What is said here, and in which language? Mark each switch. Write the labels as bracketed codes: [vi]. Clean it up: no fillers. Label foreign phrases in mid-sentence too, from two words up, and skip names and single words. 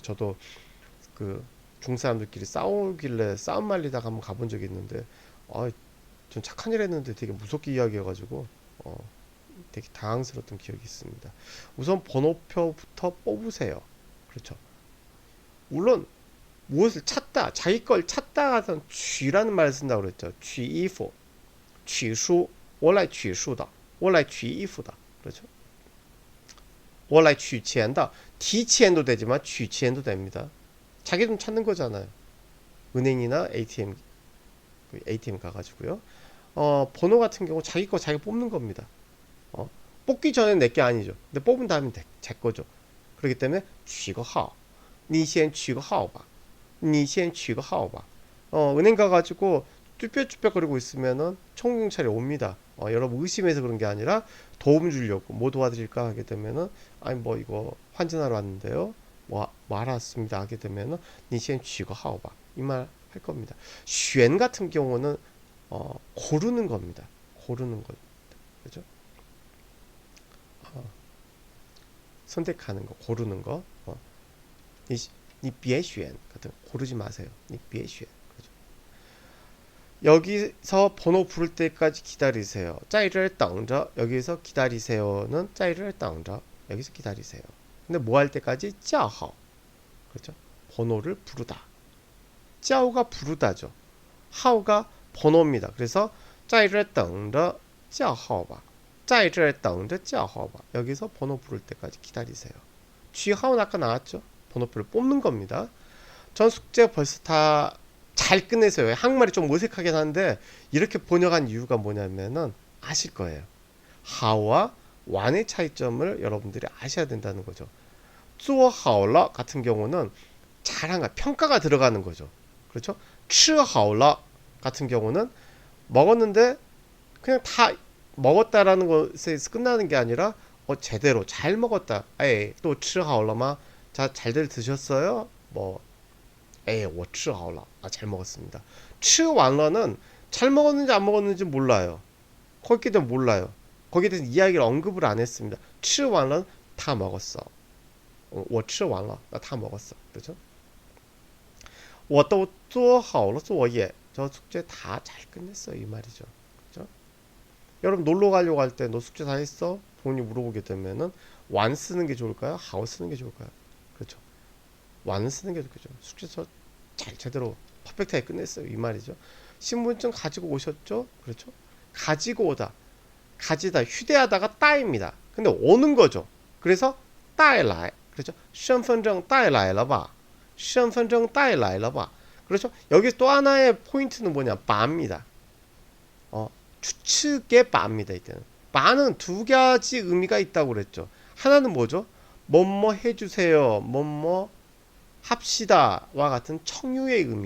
[ko] 저도 그 중국 사람들끼리 싸우길래 싸움 말리다가 한번 가본 적이 있는데 전 착한 일 했는데 되게 무섭게 이야기해가지고 되게 당황스러웠던 기억이 있습니다. 우선 번호표부터 뽑으세요. 그렇죠. 물론 무엇을 찾다, 자기 걸 찾다 하던 취라는 말을 쓴다고 그랬죠. 취이프, 취수, [zh] 我来取数的,我来取衣服的. 그렇죠. 我来取钱的, [ko] 提钱도 되지만 取钱 도 됩니다. 자기 돈 찾는 거잖아요. 은행이나 ATM 가가지고요. 번호 같은 경우 자기 거 자기 뽑는 겁니다. 뽑기 전엔 내 게 아니죠. 근데 뽑은 다음에 제 거죠. 그렇기 때문에 [zh] 取个号, 你先取个号吧, 你先取个号吧. [ko] 은행 가가지고 쭈뼛쭈뼛거리고 있으면은 총경찰이 옵니다. 여러분 의심해서 그런 게 아니라 도움 주려고, 뭐 도와드릴까 하게 되면은 뭐 이거 환전하러 왔는데요. 뭐 알았습니다 하게 되면은 [zh] 你先取个号吧, [ko] 이 말 할 겁니다. 选 같은 경우는 고르는 겁니다. 고르는 겁니다. 그죠? 선택하는 거, 고르는 거. [zh] 你别选 [ko] 같은 고르지 마세요. [zh] 你别选. [ko] 그죠? 여기서 번호 부를 때까지 기다리세요. [zh] 在这等着, [ko] 여기서 기다리세요는 [zh] 在这等着, [ko] 여기서 기다리세요. 근데 뭐 할 때까지? [zh] 叫号. [ko] 그렇죠? 번호를 부르다. 叫가 부르다죠. 号가 번호입니다. [zh] 그래서 在这等着叫号吧. 在这等着叫号吧. [ko] 여기서 번호 부를 때까지 기다리세요. 쥐하우는 아까 나왔죠? 번호표를 뽑는 겁니다. 전 숙제 벌써 다 잘 끝내서요. 한국말이 좀 어색하긴 한데 이렇게 번역한 이유가 뭐냐면은 아실 거예요. 하와 완의 차이점을 여러분들이 아셔야 된다는 거죠. [zh] 做好了 [ko] 같은 경우는 잘한 거, 평가가 들어가는 거죠. 그렇죠? [zh] 吃好了 [ko] 같은 경우는 먹었는데 그냥 다 먹었다라는 것에서 끝나는 게 아니라 제대로 잘 먹었다. [zh] 또 吃好了吗? [ko] 자, 잘들 드셨어요? [zh] 뭐 我吃好了. [ko] 잘 먹었습니다. [zh] 吃完了 [ko] 는 잘 먹었는지 안 먹었는지 몰라요. 거기에 대해 몰라요. 거기에 대해서 이야기를 언급을 안 했습니다. [zh] 吃完了 [ko] 다 먹었어. [zh] 我吃完了 [ko] 나 다 먹었어. 그렇죠? [zh] 我都做好了作业. [ko] 저 숙제 다 잘 끝냈어 이 말이죠. 그렇죠? 여러분 놀러 가려고 할 때 너 숙제 다 했어? 부모님 물어보게 되면은 완 쓰는 게 좋을까요? 하오 쓰는 게 좋을까요? 그렇죠. 완 쓰는 게 좋겠죠. 숙제 잘 제대로 퍼펙트하게 끝냈어요 이 말이죠. 신분증 가지고 오셨죠? 그렇죠. 가지고 오다, 가지다, 휴대하다가 따입니다. 근데 오는 거죠. 그래서 带来. 그렇죠. [zh] 身份证 带来了吧? 身份证 带来了吧? [ko] 그렇죠. 여기 또 하나의 포인트는 뭐냐? 바입니다. 추측의 바입니다. 이때는 바는 두 가지 의미가 있다고 그랬죠. 하나는 뭐죠? 뭐뭐 해주세요, 뭐뭐 합시다와 같은 청유의 의미.